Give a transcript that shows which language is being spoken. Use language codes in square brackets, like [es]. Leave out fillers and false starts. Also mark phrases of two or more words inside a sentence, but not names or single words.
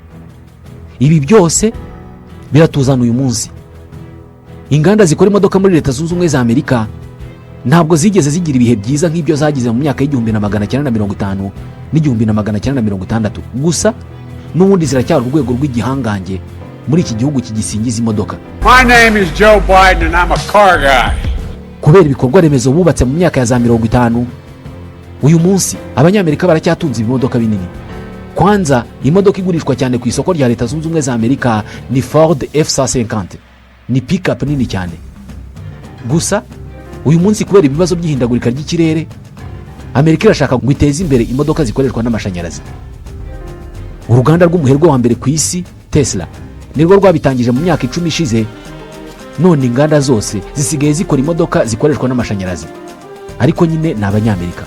[rw] Ibi byose biratuzana uyu munsi. Inganda zikora imodoka muri Leta Zunze Ubumwe za Amerika ntabwo zigeze zigira ibihe byiza nk'ibyo zagize mu myaka y'1950 n'1960. Gusa n'ubundi ziracyari urwego rw'igihangange muri iki gihugu kigisingiza imodoka. [en] My name is Joe Biden and I'm a car guy. [rw] Kubera ibikorwa remezo bubatse mu myaka ya za 50, uyu munsi abanyamerika baracyatunze ibimodoka binini. Kwanza imodoka igurishwa cyane ku isoko rya Leta Zunze Ubumwe za Amerika ni Ford F-150. Ni pick-up nini cyane. Gusa uyu munsi kubera ibibazo by'ihindagurika ry'ikirere, Amerika irashaka ngo iteze imbere imodoka zikoreshwa n'amashanyarazi. Uruganda rw'umuherwe wa mbere ku isi, Tesla, nirwo rwabitangije mu myaka 10 ishize. None inganda zose zisigaye zikora imodoka zikoreshwa n'amashanyarazi, ariko nyine ni abanyamerika.